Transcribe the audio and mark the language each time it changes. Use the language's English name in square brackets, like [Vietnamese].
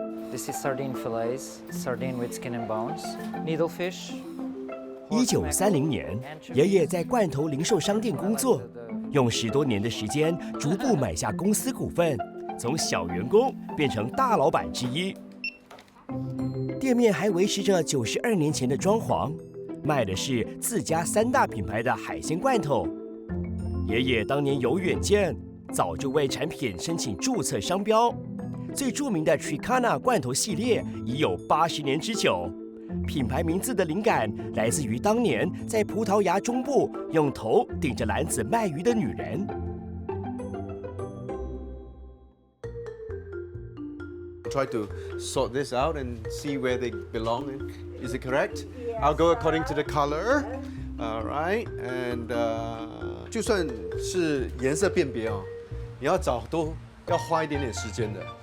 [English] This is sardine fillets, sardine with skin and bones, needlefish. [Chinese] 1930年，爷爷在罐头零售商店工作，用10多年的时间，逐步买下公司股份，从小员工变成大老板之一。店面还维持着92年前的装潢，卖的是自家3大品牌的海鲜罐头。爷爷当年有远见，早就为产品申请注册商标。最著名的 Tricana 罐头系列已有80年之久。品牌名字的灵感来自于当年在葡萄牙中部用头顶着篮子卖鱼的女人。 [English] Try to sort this out and see where they belong. Is it correct? I'll go according to the color. All right, and [Chinese] 就算是颜色辨别哦，你要找都要花一点点时间的。